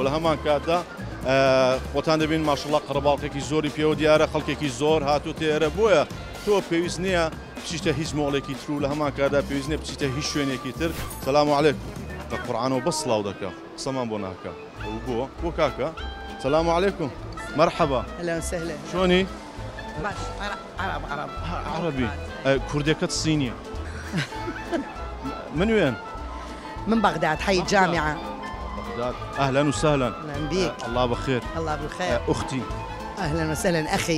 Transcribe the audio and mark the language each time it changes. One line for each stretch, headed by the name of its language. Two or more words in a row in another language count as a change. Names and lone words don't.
Central Kurdish: لە هەمان کاتدا خۆتان دەبین ماشەڵڵا قەرەباڵقێکی زۆری پێوە دیارە، خەڵکێکی زۆر هاتو تێرە. بۆیە تۆ پێویست نییە بچیتە هیچ مۆڵێکی تر و لە هەمان کاتدا پێویست نییە بچیتە هیچ شوێنێکی تر.
Arabic: سەلام عەلەیکم.
Central Kurdish: بە قورعانەوە بەس سڵاو دەکە، قسەمان بۆ ناکە. بۆ کاکە
Arabic: سەلام عەلەیکم.
Central Kurdish: مەرحەبا.
Arabic: هلا وسهلا. شلونی؟ باش عرب عربي. كرديكت صينية. من وين؟ من بغداد، حي الجامعة. بغداد. أهلا وسهلا. أهلا بيك. الله بخير. الله بالخير. أختي. أهلا وسهلا أخي.